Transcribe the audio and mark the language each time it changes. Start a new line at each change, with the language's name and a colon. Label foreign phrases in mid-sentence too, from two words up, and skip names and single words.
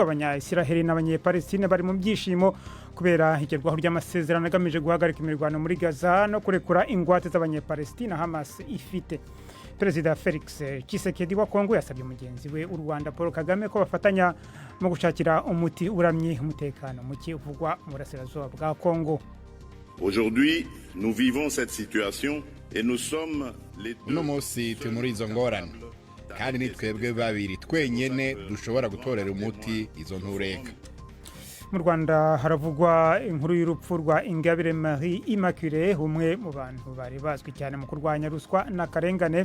Kinyarwanda: Abanya-Israel n'abanye-Palestine bari mu byishimo kubera igerwaho ry'amasezerano agamije guhagarika imirwano muri Gaza no kurekura ingwate z'abanye-Palestina Hamas ifite. Perezida Felix Tshisekedi wa Kongo yasabye mugenzi we u Rwanda Paul Kagame ko bafatanya mu gushakira umuti uramye umutekano muke uvugwa mu burasirazuba bwa Kongo.
French: Aujourd'hui, nous vivons cette situation et nous sommes les deux.
Kinyarwanda: Uno munsi turi muri izo ngorane kandi ni twebwe babiri twenyene dushobora gutorera umuti izo ntureka. Mu Rwanda haravugwa inkuru y'urupfu rwa Ingabire Marie Immaculée, umwe mu bantu bari bazwi cyane mu kurwanya ruswa n'akarengane.